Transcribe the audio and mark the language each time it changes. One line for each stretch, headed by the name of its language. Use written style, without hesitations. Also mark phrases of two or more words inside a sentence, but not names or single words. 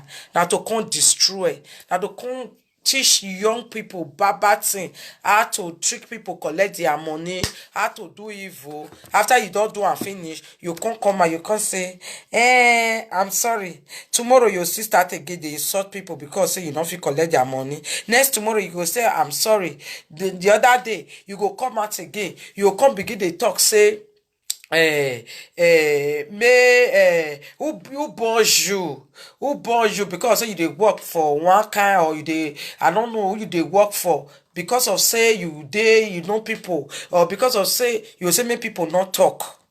Nigerian Pidgin: Now to come destroy. Now to come teach young people bad thing, how to trick people, collect their money, how to do evil. After you don't do and finish, you can't come and you can't say, I'm sorry. Tomorrow your sister start again, they insult people because say you don't feel collect their money. Next tomorrow you go say, I'm sorry. The other day, you go come out again. You go come begin they talk, say, who born you because say you dey work for one kind, or you dey, I don't know who you dey work for, because of say you know people, or because of say you say make people not talk.